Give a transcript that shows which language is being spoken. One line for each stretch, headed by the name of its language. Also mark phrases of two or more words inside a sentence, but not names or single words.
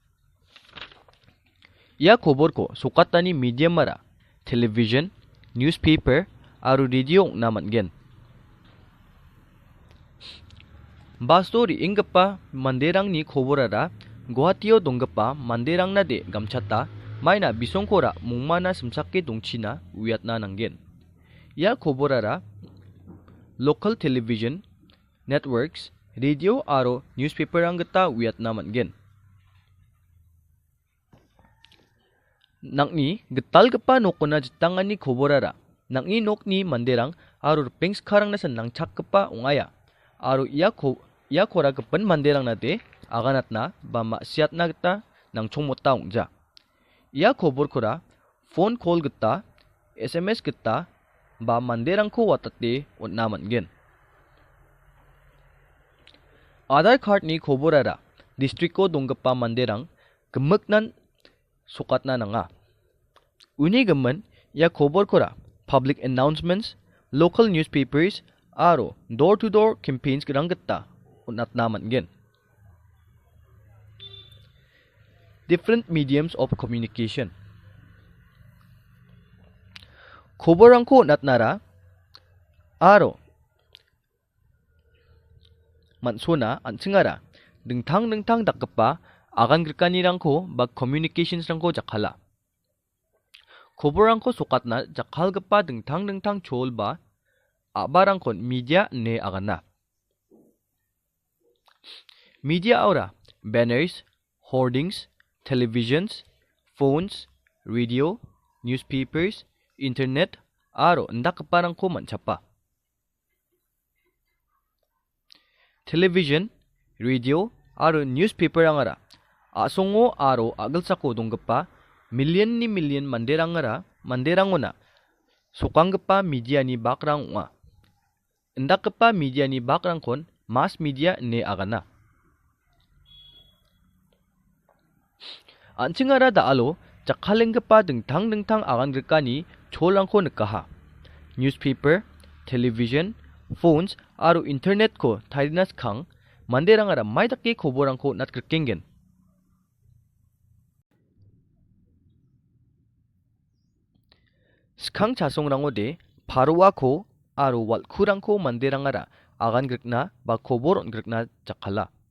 Garo: Ia kobor ko sokatani medium mara
English: television, newspaper
Garo: aro radio na matgen. Bastori ingpa manderang ni koborara Guwahatiyo donggpa manderang na de gamchata maina bisongkora mungmana semsake dongchina wiatna nanggen. Ia koborara
English: local television, networks, radio
Garo: aro newspaper ang geta wiatna matgen. Nangni getal gepa nokona jitangan ni koborara nangni nokni manderang aro peng sekarang nasan nang chak gepa ungaya aro ia kora gepen manderang na de aganat na ba maksiat na geta nang chongmota ungja. Ia kobor kora
English: phone call
Garo: geta SMS geta ba manderang ko watate unna matgen. Aadhaar card ni koborara district ko donggpa manderang gemek nan sokat na nga. Uni gemen ia kobor kora
English: public announcements, local newspapers
Garo: aro
English: door to door campaigns
Garo: gerang geta unat na matgen.
English: Different mediums of communication.
Garo: Koborang ko natnara aro mansona ansingara dengtang dakpa agan gerkanirang ko bag communications rang ko jakhala. Koborang ko sokatna jakhal gepa dengtang chol ba abarang kon media ne agana. Media aura
English: banners, hoardings, televisions, phones, radio, newspapers, internet
Garo: aro ndakparang ko manchapa.
English: Television, radio
Garo: aro newspaper angara asongo aro agalsako donggpa million manderangona sokangpa media ni bakrang unga. Ndakpa media ni bakrang kon
English: mass media
Garo: ne agana. Anchingara daalo jakhalengpa dengtang agan gerkani cholangko nekaha.
English: Newspaper, television, phones
Garo: aro internet ko tharinas khang manderangara maidake koborangko natgerkengen. Skang chasongrango de parowa ko aro walkurangko manderangara agan gerkna ba koboron gerkna jakhala.